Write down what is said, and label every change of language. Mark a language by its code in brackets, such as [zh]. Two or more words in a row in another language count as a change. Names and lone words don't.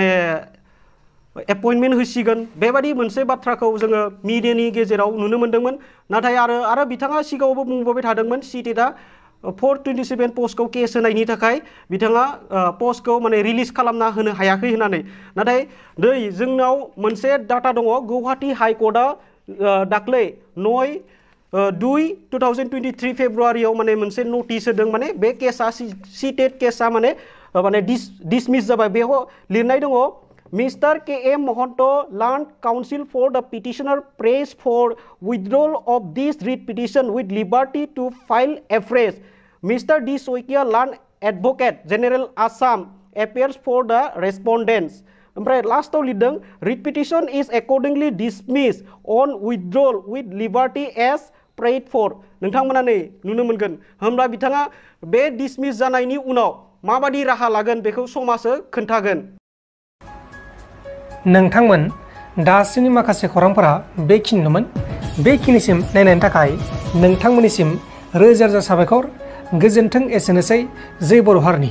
[brx] एपइन्टमेन्ट होसिगोन बेबादि मोनसे बाथ्राखौ जोङो मिडियानि गेजेराव नुनो मोन्दोंमोन नाथाय आरो बिथाङा सिगाङावबो बुंबाय थादोंमोन सिटेटआ 427 पोस्टखौ केस होनायनि थाखाय बिथाङा पोस्टखौ माने रिलिज खालामना होनो हायाखै होननानै नाथाय नै जोंनाव मोनसे डाटा दङ गुवाहाटी हाइकर्टआ दाख्लै 9/2/2023 फेब्रुवारियाव माने मोनसे नटिस होदों माने बे केसा सिटेट केसा माने डिसमिस जाबाय बेयाव लिरनाय दङ Mr. [en] K.M. Mohanto Land Council for the petitioner prays for withdrawal of this writ petition with liberty to file afresh. Mr. D. Soikia Land Advocate General Assam appears for the respondents. [brx] ओमफ्राय लास्टआव लिरदों [en] writ petition is accordingly dismissed on withdrawal with liberty as prayed for. [brx] नोंथांमोना नै नुनो मोनगोन होमब्ला बिथाङा बे डिसमिस जानायनि उनाव माबादि राहा लागोन बेखौ समाजो खोन्थागोन। नोंथांमोन दासिमनि माखासे खौरांफोरा बेखिनिनोमोन बेखिनिसिम नायनायनि थाखाय नोंथांमोननिसिम रोजा रोजा साबायखर गोजोन्थों एसेनोसै जै बर' हारिनि।